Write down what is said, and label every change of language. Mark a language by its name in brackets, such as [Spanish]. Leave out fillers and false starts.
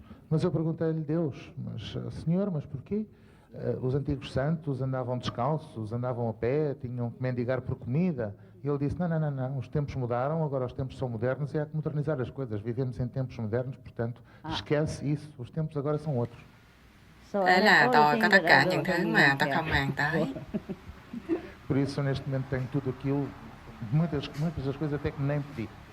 [Portuguese] Mas eu perguntei-lhe, Deus, Senhor, mas porquê? Os antigos santos andavam descalços, andavam a pé, tinham que mendigar por comida. E ele disse, não, os tempos mudaram, agora os tempos são modernos e há que modernizar as coisas. Vivemos em tempos modernos, portanto, esquece isso, os tempos agora são outros. [Vietnamese] Thế là tôi có tất cả những thứ mà tôi không màng tới. [Portuguese] Por isso, neste momento, tenho tudo aquilo, muitas das coisas até que nem pedi.